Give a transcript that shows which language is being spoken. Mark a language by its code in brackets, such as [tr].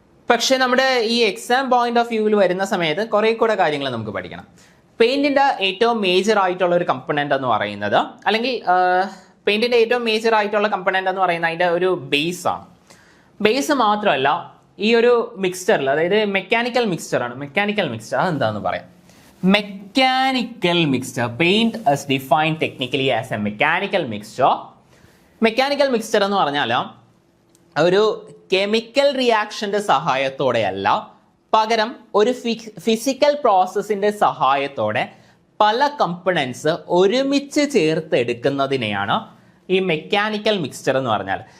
[ml] പക്ഷേ നമ്മുടെ ഈ എക്സാം പോയിന്റ് ഓഫ് വ്യൂവിൽ വരുന്ന സമയത്ത് കുറേ കൂടെ കാര്യങ്ങൾ നമുക്ക് പഠിക്കണം. പെയിൻറ്റിൻ്റെ ഏറ്റവും മേജർ ആയിട്ടുള്ള ഒരു കമ്പണൻ്റ് എന്ന് പറയുന്നത്, അല്ലെങ്കിൽ പെയിൻറ്റിൻ്റെ ഏറ്റവും മേജർ ആയിട്ടുള്ള കമ്പണൻ്റ് എന്ന് പറയുന്നത് അതിൻ്റെ ഒരു ബേസാണ്. ബേസ് മാത്രമല്ല, ഈ ഒരു മിക്സ്ചറിൽ, അതായത് മെക്കാനിക്കൽ മിക്സ്ചറാണ്. മെക്കാനിക്കൽ മിക്സ്ചർ അതെന്താണെന്ന് പറയാം. [en] Mechanical mixture, paint is defined technically as a mechanical mixture. [ml] Mechanical mixture എന്ന് പറഞ്ഞാൽ ഒരു കെമിക്കൽ റിയാക്ഷൻ്റെ സഹായത്തോടെയല്ല, പകരം ഒരു ഫിസിക്കൽ പ്രോസസ്സിൻ്റെ സഹായത്തോടെ പല കമ്പണൻസ് ഒരുമിച്ച് ചേർത്ത് എടുക്കുന്നതിനെയാണ് ഈ മെക്കാനിക്കൽ മിക്സ്ചർ എന്ന് പറഞ്ഞാൽ.